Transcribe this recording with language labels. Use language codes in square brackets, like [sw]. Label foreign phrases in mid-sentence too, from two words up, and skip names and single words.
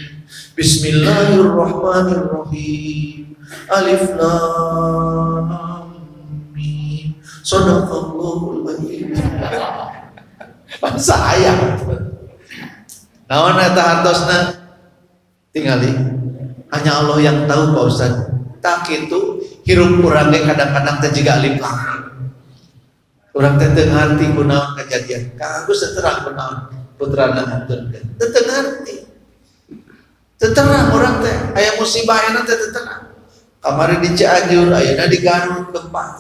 [ar] بسم الله الرحمن الرحيم. الم. صدق الله العظيم. [id] Bahasa ayat. [su] Naon eta hartosna? Tingali. [id] Hanya Allah yang tahu Pak Ustaz. [su] Tak kitu hirup urang ge kadang-kadang teh jiga alif lam. Urang teh teu ngarti kunaon kajadian. Ka Agus terang kunaon putrana ngaturkeun. Teu ngarti. Teu terang urang teh aya musibah aya teh teu terang. Kamari di Cianjur, ayeuna di Garut gempa.